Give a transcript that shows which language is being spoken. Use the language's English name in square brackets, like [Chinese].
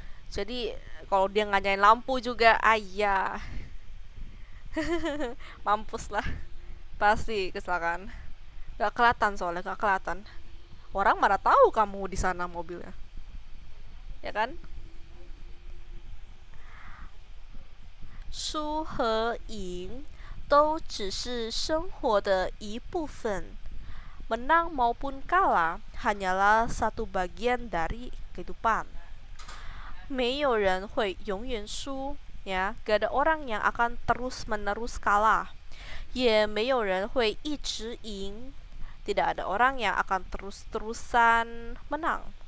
[Indonesian] Jadi kalau dia nggak nyalain lampu juga, mampus lah, pasti kecelakaan. Gak kelihatan soalnya, gak kelihatan. Orang mana tahu kamu di sana mobilnya, ya kan? [Chinese] 输和赢都只是生活的一部分. [Indonesian] Menang maupun kalah hanyalah satu bagian dari kehidupan. [Chinese] 没有人会永远输, [Indonesian] ya, gak ada orang yang akan terus-menerus kalah. [Chinese] 也没有人会一直赢, [Indonesian] tidak ada orang yang akan terus-terusan menang.